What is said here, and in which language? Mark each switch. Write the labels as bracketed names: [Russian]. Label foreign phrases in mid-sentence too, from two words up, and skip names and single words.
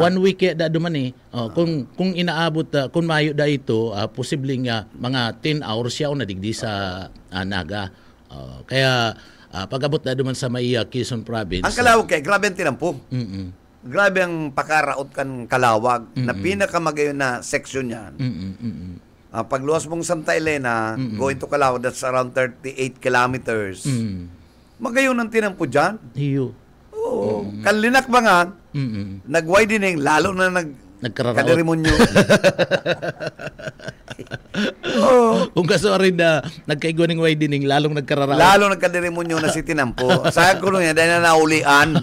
[Bikol] 1 week da duman kung inaabot kung mayo da ito, posibleng mga 10 hours siya na digdi sa Naga. Kaya pagabot da duman sa may Quezon Province. Ang Kalawag kaya grabe ang tinampo. Grabe ang pakaraot kan Kalawag na pinakamagayon na section yan. Pagluwas mong Santa Elena, [English] going to Calao, that's around 38 kilometers. [Bikol] Magayon ang tinampo dyan. Kalinak ba nga, nag-widening, lalo na kaderimonyo. Kung kaso rin na nagkaigwa ng widening, lalong nagkararaot. Lalong nagkaderimonyo na si tinampo. Sa ko niya, dahil na naulian.